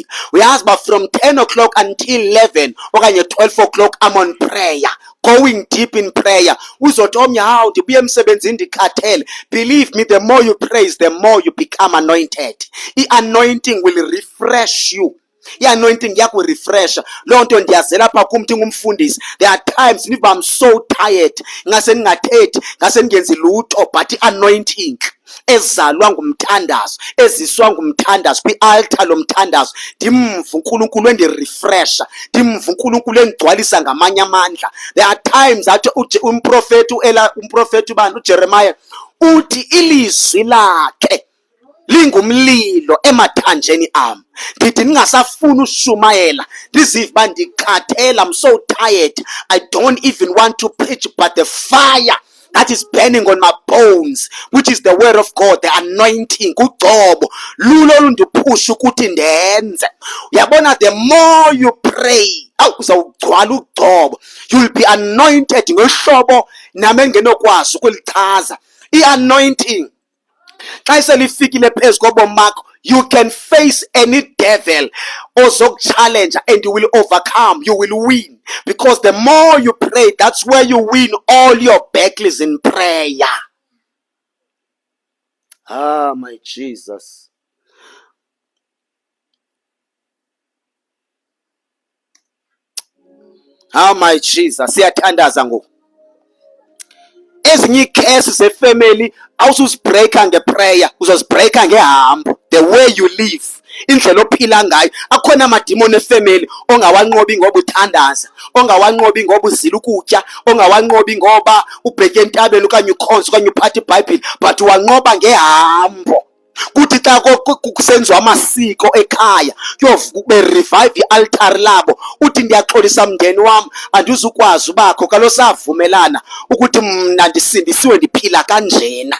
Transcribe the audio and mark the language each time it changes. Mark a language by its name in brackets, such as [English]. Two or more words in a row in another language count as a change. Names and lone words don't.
[Xhosa] Uyazi ba [English] from 10 o'clock until 11 okanye 12 o'clock I'm on prayer, going deep in prayer. [Xhosa] Uzothi omnye hawu ndibuya emsebenzini ndikhathele. [English] Believe me, the more you praise, the more you become anointed. I-anointing will refresh you. [Xhosa] I-anointing yakho refresh. Loo nto ndiyazela apha kum ngumfundisi. [English] There are times if I'm so tired, [Xhosa] ngase ningathethi, ngase ningenzi lutho, but i-anointing ezalwa ngumthandazo, eziswa ngumthandazo kwi-altar lomthandazo, ndimva uNkulunkulu endirefresha, ndimva uNkulunkulu engigcwalisa ngamanye amandla. [English] There are times that [Xhosa] umprofethi ubani uJeremiah uthi ilizwi lakhe lingumlilo emathanjeni am. Ndithi ningasafuna ushumayela, ndiziva uba ndikhathele. [English] I'm so tired, I don't even want to preach, but the fire that is burning on my bones, which is the word of God, the anointing, [Xhosa] ugcobo lulo olundiphusha ukuthi ndenze. Uyabona, [English] the more you pray, [Xhosa] uzawugcwala ugcobo, [English] you will be anointed [Xhosa] ngohlobo nami engenokwazi ukulichaza. I-anointing xa selifikile phezu kobomi bakho, [English] you can face any devil ozokuchallenge and you will overcome, you will win, because the more you pray, that's where you win all your battles in prayer. Ah, my Jesus. Ah, my Jesus. [Xhosa] Siyathandaza ngoku. Ezinye ikhesi zefamily awusuzibreaka ngeprayer, uzozibreaka ngehambo. [English] The way you live, [Xhosa] indlela ophila ngayo. Akhona amadimoni efamily ongawanqobi ngoba uthandaza, ongawanqobi ngoba uzila ukutya, ongawanqobi ngoba ubheke entabeni okanye ukhonza okanye uphatha iBhayibhile, but wanqoba ngehambo. Kuthi xa kusenziwa amasiko ekhaya kuyobe revive i-altar labo, uthi ndiyaxolisa mndeni wami, andizukwazi ubakho, kaloku savumelana ukuthi mna ndisindisiwe ndiphila kanjena.